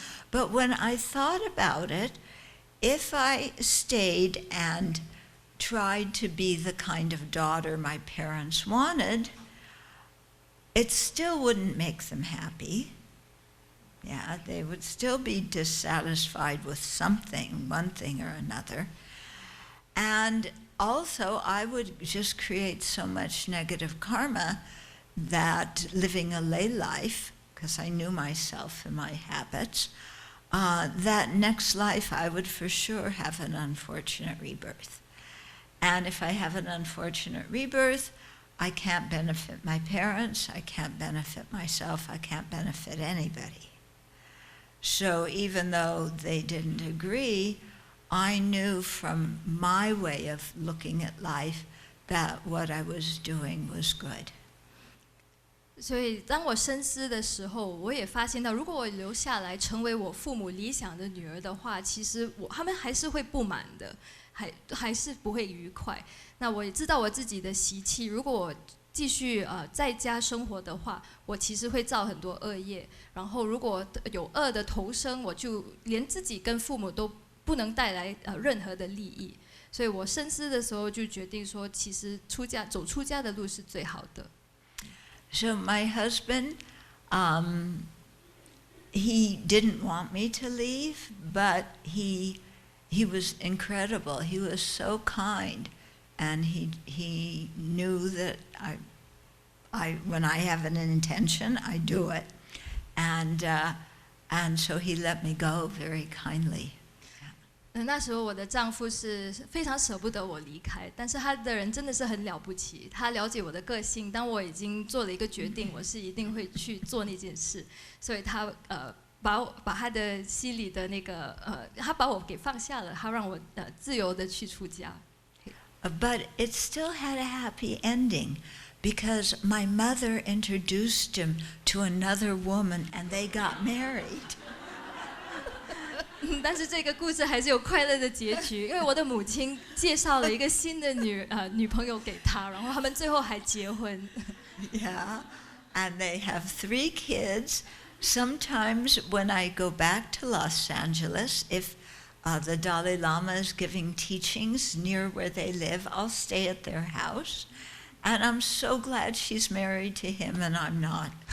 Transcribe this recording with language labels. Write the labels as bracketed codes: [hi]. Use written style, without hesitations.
[en] But when I thought about it, if I stayed and tried to be the kind of daughter my parents wanted, it still wouldn't make them happy. Yeah, they would still be dissatisfied with something, one thing or another. And also, I would just create so much negative karma that living a lay life, because I knew myself and my habits, that next life I would for sure have an unfortunate rebirth. And if I have an unfortunate rebirth, I can't benefit my parents, I can't benefit myself, I can't benefit anybody. So even though they didn't agree, I knew from my way of looking at life that what I was doing was good. [zh] 所以当我深思的时候，我也发现到，如果我留下来成为我父母理想的女儿的话，其实他们还是会不满的，还是不会愉快。那我也知道我自己的习气，如果我继续在家生活的话，我其实会造很多恶业。然后如果有恶的投生，我就连自己跟父母都不能带来任何的利益。所以我深思的时候就决定说，其实走出家的路是最好的。 [en] So my husband, he didn't want me to leave, but he was incredible. He was so kind, and he knew that when I have an intention, I do it, and so he let me go very kindly. [zh] 那时候我的丈夫是非常舍不得我离开，但是他的人真的是很了不起，他了解我的个性。当我已经做了一个决定，我是一定会去做那件事，所以他把他的心里的那个他把我给放下了，他让我自由的去出家。 [en] But it still had a happy ending, because my mother introduced him to another woman, and they got married. [zh] 但是这个故事还是有快乐的结局，因为我的母亲介绍了一个新的女朋友给他，然后他们最后还结婚。 [en] Yeah, and they have 3 kids. Sometimes when I go back to Los Angeles, if the Dalai Lama is giving teachings near where they live, I'll stay at their house. And I'm so glad she's married to him and I'm not.